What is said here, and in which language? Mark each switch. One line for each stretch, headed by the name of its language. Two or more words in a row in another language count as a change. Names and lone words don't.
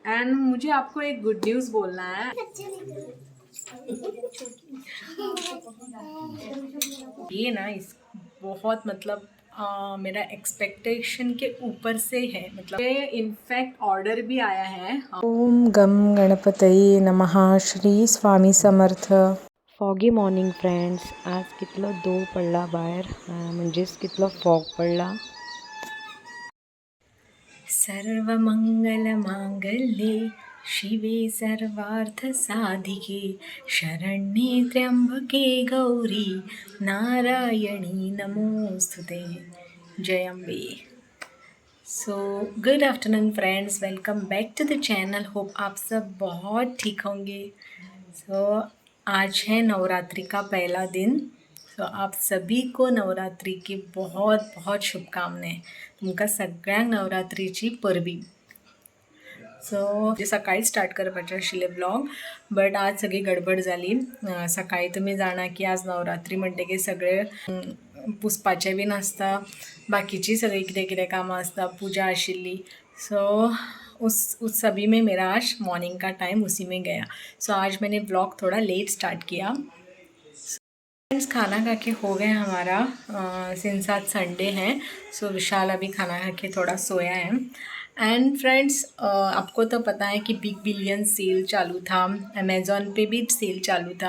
Hindi: एंड मुझे आपको एक
English: good news
Hindi: बोलना है। ये ना इस बहुत मतलब मेरा एक्सपेक्टेशन के ऊपर से है, मतलब ये
English: in fact order
Hindi: भी आया है।
Sanskrit: ओम गम गणपतये नमः. श्री स्वामी समर्थ.
English: foggy morning friends.
Konkani: आज कितलो दो पडला बाहेर, म्हणजेच कितलो फॉग पडला.
Sanskrit: सर्वमंगलमांगल्ये शिवे सर्वार्थसाधिके शरण्ये त्र्यंबके गौरी नारायणी नमोस्तुते.
Hindi: जय अम्बे.
English: so good afternoon friends, welcome back to the channel.
Hindi: होप आप सब बहुत ठीक होंगे. सो आज है नवरात्रि का पहला दिन. सो आप सभी को नवरात्रि की बहुत बहुत शुभकामनाएं.
Konkani: तुमका सगळ्यांक नवरात्रीची परबी. सो सकाळी स्टार्ट करपाचें आशिल्लें ब्लॉग, बट आज सगळी गडबड जाली. सकाळी तुमी जाणा की आज नवरात्री म्हणटकीर सगळे पुसपाचें बीन आसता, बाकीची सगळी कितें कितें कामां आसता, पूजा आशिल्ली.
Hindi: सो उस सभी में मेरा आज मॉर्निंग का टाइम उसी में गया. सो आज मैंने ब्लॉग थोड़ा
English: late start
Hindi: किया. फ्रेंड्स खाना खा के हो गया हमारा, सिंस आज संडे है. सो विशाल अभी खाना खा के थोड़ा सोया है.
English: and friends
Hindi: आपको तो पता है कि बिग बिलियन सेल चालू था, अमेज़ॉन पे भी सेल चालू था.